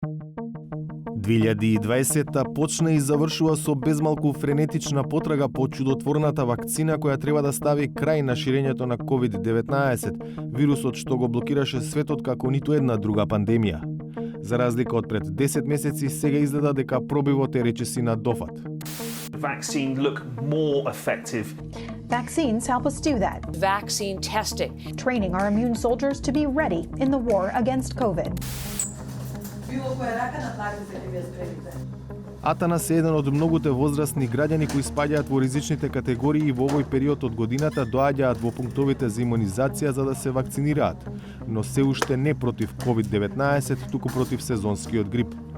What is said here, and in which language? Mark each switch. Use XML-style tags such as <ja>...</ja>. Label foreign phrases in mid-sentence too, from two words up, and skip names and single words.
<mk>2020 почна и завршува со безмалку френетична потрага по чудотворната вакцина која треба да стави крај на ширењето на COVID-19, вирусот што го блокираше светот како ниту една друга пандемија. За разлика од пред 10 месеци, сега изгледа дека пробивот е речиси на дофат.</mk> <en>Vaccine look more effective. Vaccines help us do that. Vaccine testing. Training our immune soldiers to be ready in the war against COVID.</en> <mk>Атанас е еден од многуте возрастни граѓани кои спаѓаат во ризичните категории и во овој период од годината доаѓаат во пунктовите за имунизација за да се вакцинираат, но се уште не против COVID-19, туку против сезонскиот грип.</mk>